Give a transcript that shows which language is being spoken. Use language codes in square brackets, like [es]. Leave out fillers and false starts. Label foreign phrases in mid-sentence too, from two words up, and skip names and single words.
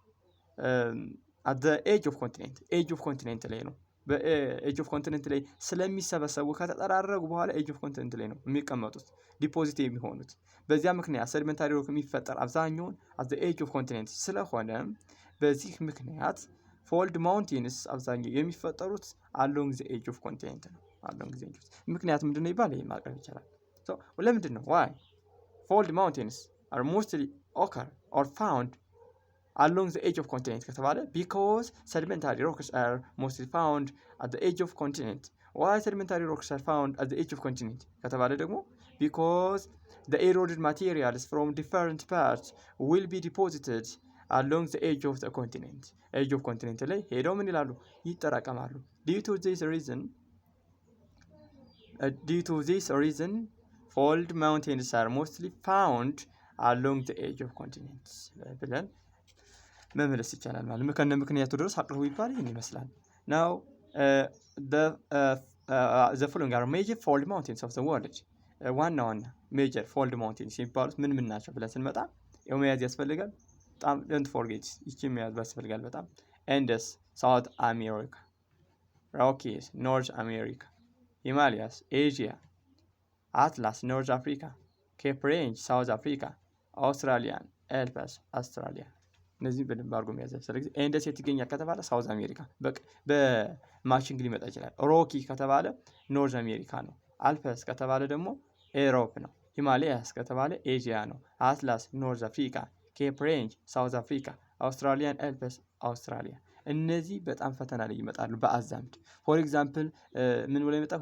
[en] at the edge of continent [am] ላይ ነው። በኤጅ ኦፍ ኮንቲኔንት ላይ ስለሚሰበሰቡ ከተጠራረጉ በኋላ [en] edge of continent [am] ላይ ነው የሚቀመጡት ዲፖዚት የሚሆኑት። በዚያ ምክንያት [en] sedimentary rock [am] የሚፈጠር አብዛኛውን [en] at the edge of continent [am] ስለሆነ በዚህ ምክንያት [en] fold mountains [am] አብዛኛው የሚፈጠሩት [en] along the edge of continent [am] ነው። ምክንያት ምንድነው ይባል ይሄ ማቅረብ ይቻላል። ሶ ለምንድን ነው [en] why fold mountains are mostly occur or found along the edge of continent [am] ከተባለ [en] because sedimentary rocks are mostly found at the edge of continent. Why sedimentary rocks are found at the edge of continent [am] ከተባለ ደግሞ [en] because the eroded materials from different parts will be deposited along the edge of the continent. edge of continent [am] ላይ ሄደው ምን ይላሉ? ይጠራቀማሉ። [en] due to this reason fold mountains are mostly found along the edge of continents [am] ብለን መመለስ ይቻላል ማለት ነው። ከነ ምክንያቱ ድረስ አቅርቡ ይባል ይሄን ይመስላል። [en] now the following are major fold mountains of the world [am] ዋና [en] major fold mountains [am] የሚባሉት ምን ምን ናቸው ብለን ስንመጣ ያው መያዝ ያስፈልጋል። በጣም [en] don't forget [am] ይቺ መያዝ ያስፈልጋል በጣም Andes South America Rockies North America Himalayas Asia Atlas North Africa Cape Range South Africa Australian Alps Australia እነዚህ በደንብ አድርጎ መያዝ ያስፈልጋል። ኤንደስ የት ይገኛል ከተባለ ሳውዝ አሜሪካ በማቺንግ ሊመጣ ይችላል። ሮኪ ከተባለ ኖርዝ አሜሪካ ነው። አልፐስ ከተባለ ደግሞ ኤሮፕ ነው። ሂማላያስ ከተባለ ኤዥያ ነው። አትላስ ኖርዝ አፍሪካ፣ ኬፕ ሬንጅ ሳውዝ አፍሪካ፣ አውስትራሊያን አልፐስ አውስትራሊያ። እነዚህ በጣም ፈተና ላይ ይመጣሉ በአዛምድ [en] for example [am] ምን ብሎ ይመጣል?